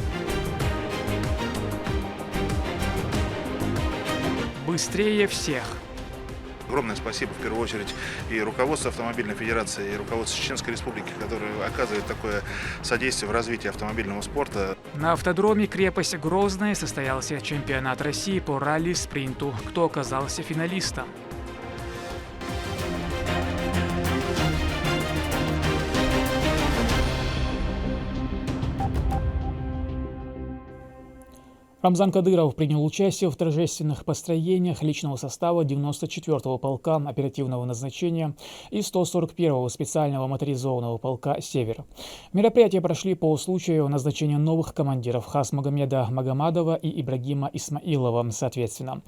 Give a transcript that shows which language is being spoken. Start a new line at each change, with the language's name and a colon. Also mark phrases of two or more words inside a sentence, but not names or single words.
Russian: Быстрее всех. Огромное спасибо, в первую очередь, и руководству Автомобильной Федерации, и руководству Чеченской Республики, которые оказывают такое содействие в развитии автомобильного спорта. На автодроме крепость Грозная состоялся чемпионат России по ралли-спринту. Кто оказался финалистом? Рамзан Кадыров принял участие в торжественных построениях личного состава 94-го полка оперативного назначения и 141-го специального моторизованного полка «Север». Мероприятия прошли по случаю назначения новых командиров Хасмагомеда Магомадова и Ибрагима Исмаилова, соответственно.